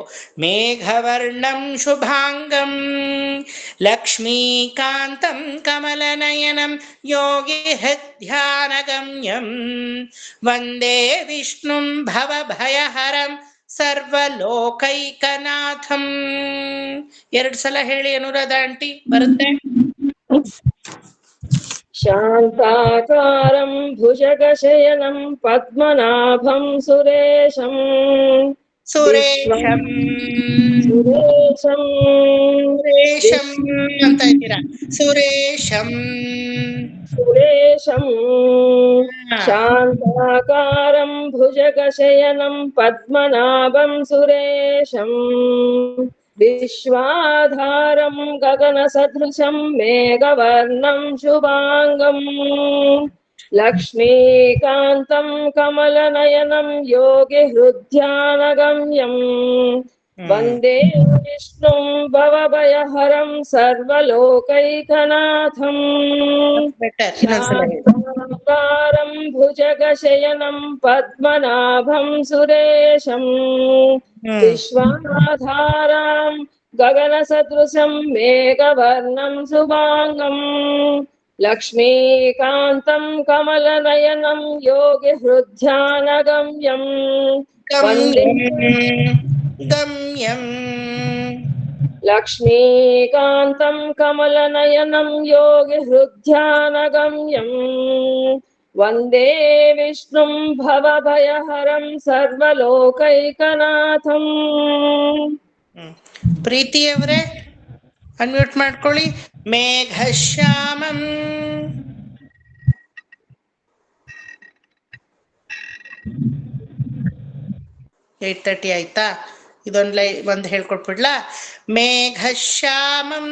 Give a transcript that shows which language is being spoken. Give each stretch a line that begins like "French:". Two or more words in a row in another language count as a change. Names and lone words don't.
Sanskrit: ಮೇಘವರ್ಣಂ ಶುಭಾಂಗಂ ಲಕ್ಷ್ಮೀಕಾಂತಂ ಕಮಲನಯನಂ ಯೋಗಿ ಹೃದ್ಯಾನಗಮ್ಯಂ ವಂದೇ ವಿಷ್ಣುಂ ಭವಭಯಹರಂ ಸರ್ವಲೋಕೈಕನಾಥಂ.
Kannada: 2 ಸಲ ಹೇಳಿ ಅನುರಾಧ ಆಂಟಿ, ಬರುತ್ತೆ?
Sanskrit: शान्ताकारं भुजगशयनं पद्मनाभं सुरेशम् विश्वं ಸುರೇಶಂ सुरेशं
Kannada: ಸುರೇಶಂ ಅಂತ
Sanskrit: विश्वं
Kannada: ಇದ್ದೀರಾ. ಸುರೇಶಂ.
Sanskrit: सुरेशं
Kannada: ಹಾ.
Sanskrit: शान्ताकारं भुजगशयनं पद्मनाभं सुरेशं विश्वाधारं गगनसदृशं मेघवर्णं शुभाङ्गम् लक्ष्मीकान्तं कमलनयनं योगिहृद्यानगम्यम् वन्दे विष्णुं भवभयहरं सर्वलोकैकनाथम्
Kannada: ಬೆಟರ್, ಇನ್ನೊಂದ್ಸಲ ಹೇಳಿ.
Sanskrit: शान्ताकारं भुजगशयनं पद्मनाभं सुरेशम् विश्वाधारां गगनसदृशं मेघवर्णं शुभाङ्गम् लक्ष्मीकान्तं कमलनयनं योगिहृद्यानगम्यम् वन्दे ಗಮ್ಯಂ ಗಮ್ಯಂ. लक्ष्मीकान्तं कमलनयनं योगिहृद्यानगम्यम् वन्दे विष्णुं भवभयहरं सर्वलोकैकनाथम्
Kannada: ಪ್ರೀತಿಯವರೇ ಅನ್ಮ್ಯೂಟ್ ಮಾಡ್ಕೊಳ್ಳಿ. ಮೇಘಶ್ಯಾಮಂ. 8:30 ಆಯ್ತಾ? ಒಂದು ಹೇಳ್ಕೊಟ್ಬಿಡ್ಲಾ? ಮೇಘಶ್ಯಾಮಂ.